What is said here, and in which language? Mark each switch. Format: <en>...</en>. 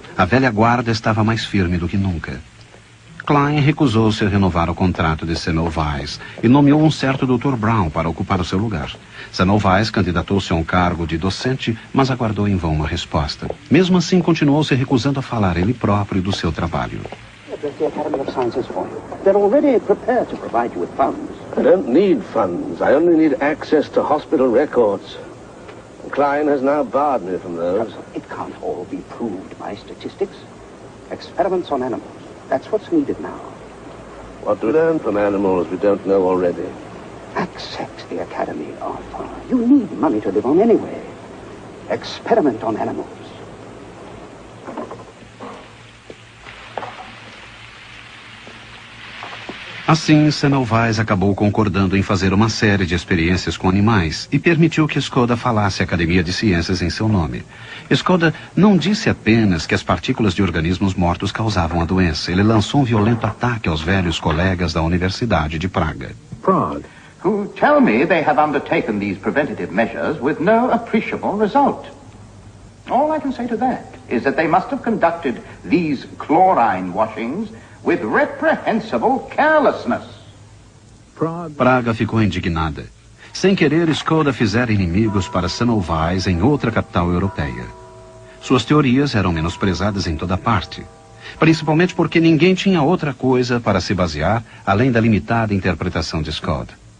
<pt>A velha guarda estava mais firme do que nunca. Klein recusou-se a renovar o contrato de Semmelweis e nomeou um certo Dr. Brown para ocupar o seu lugar. Semmelweis candidatou-se a um cargo de docente, mas aguardou em vão uma resposta. Mesmo assim, continuou se recusando a falar ele próprio do seu trabalho.</pt> <en>The Academy of Sciences for you. They're already prepared to provide you with funds. I don't need funds. I only need access to hospital records. Klein has now barred me from those. It can't all be proved by statistics. Experiments on animals. That's what's needed now. What do we learn from animals we don't know already? Accept the Academy, Arthur. You need money to live on anyway. Experiment on animals.</en> <pt>Assim, Semmelweis acabou concordando em fazer uma série de experiências com animais e permitiu que Skoda falasse a Academia de Ciências em seu nome. Skoda não disse apenas que as partículas de organismos mortos causavam a doença. Ele lançou um violento ataque aos velhos colegas da Universidade de Praga.</pt> <en>Prague, who tell me they have undertaken these preventative measures with no appreciable result. All I can say to that is that they must have conducted these chlorine washings with reprehensible carelessness.</en> <pt>Praga ficou indignada. Sem querer, Skoda fizera inimigos para Semmelweis em outra capital europeia. Suas teorias eram menosprezadas em toda parte, principalmente porque ninguém tinha outra coisa para se basear além da limitada interpretação de Skoda.</pt>